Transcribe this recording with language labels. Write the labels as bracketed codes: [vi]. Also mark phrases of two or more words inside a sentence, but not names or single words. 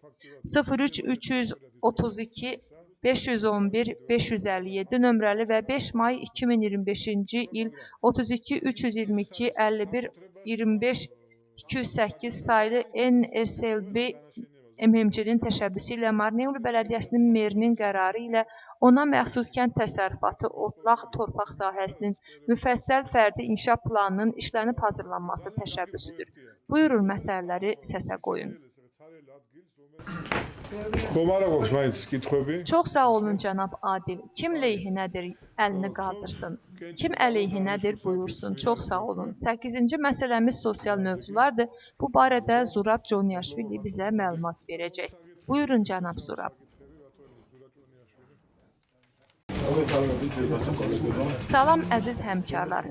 [az] 03 332 511 557 nömrəli və 5 may 2025-ci il 32 322 51 25 208 saylı NSLB MMC-nin təşəbbüsü ilə Marneuli Bələdiyyəsinin merinin qərarı ilə ona məxsus kənd təsərrüfatı otlaq torpaq sahəsinin müfəssəl fərdi inkişaf planının işlənib hazırlanması təşəbbüsüdür. Buyurun məsələləri səsə qoyun. [ka] ხომ არა გვაქვს მაინც კითხვები? [az] Çox sağ olun cənab Adil. Kim leyhinədir? Əlini qaldırsın. Kim əleyhinədir? Buyursun. Çox sağ olun. 8-ci məsələmiz sosial mövzulardır. Bu barədə Zurab Conyaşvili bizə məlumat verəcək. Buyurun cənab Zurab. Salam əziz həmkarlar.